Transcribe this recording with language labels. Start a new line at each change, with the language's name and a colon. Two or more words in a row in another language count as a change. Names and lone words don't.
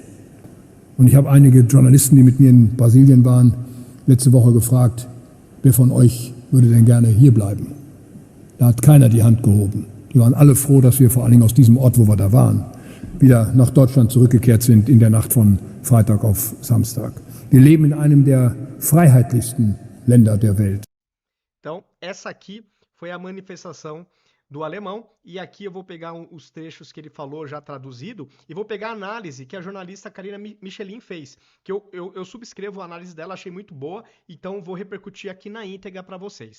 German: Und ich habe einige Journalisten, die mit mir in Brasilien waren, letzte Woche gefragt, wer von euch würde denn gerne hier bleiben? Da hat keiner die Hand gehoben. Die waren alle froh, dass wir vor allen Dingen aus diesem Ort, wo wir da waren, wieder nach Deutschland zurückgekehrt sind in der Nacht von Freitag auf Samstag. Wir leben in einem der freiheitlichsten Länder der Welt.
Portuguese: Então, essa aqui foi a manifestação do alemão, e aqui eu vou pegar os trechos que ele falou já traduzido, e vou pegar a análise que a jornalista Karina Michelin fez, que eu subscrevo a análise dela, achei muito boa, então vou repercutir aqui na íntegra para vocês.